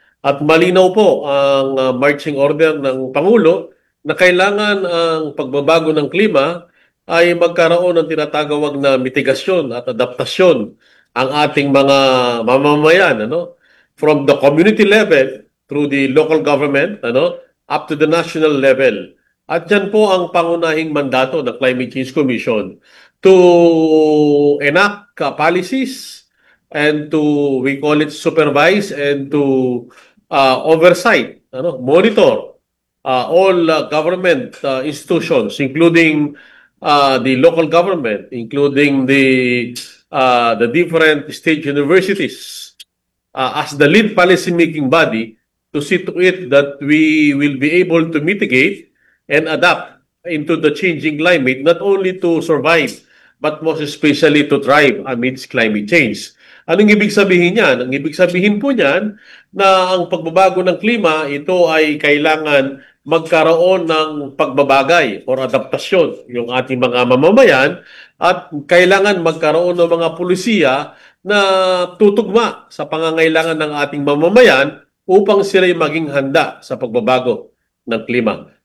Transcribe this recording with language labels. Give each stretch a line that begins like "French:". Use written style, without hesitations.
Filipino: At malinaw po ang marching order ng Pangulo na kailangan ang pagbabago ng klima ay magkaroon ng tinatagawag na mitigasyon at adaptasyon ang ating mga mamamayan, ano,
English: from the community level through the local government, ano, up to the national level.
Filipino: At yan po ang pangunahing mandato ng
English: Climate Change Commission, to enact policies and to, we call it, supervise and to oversight, ano, monitor all government institutions, including the local government, including the different state universities, as the lead policy making body, to see to it that we will be able to mitigate and adapt into the changing climate, not only to survive but most especially to thrive amidst climate change.
Filipino: Anong ibig sabihin niyan? Ang ibig sabihin po niyan na ang pagbabago ng klima, ito ay kailangan magkaroon ng pagbabagay or adaptasyon yung ating mga mamamayan, at kailangan magkaroon ng mga pulisiya na tutugma sa pangangailangan ng ating mamamayan upang sila ay maging handa sa pagbabago ng klima.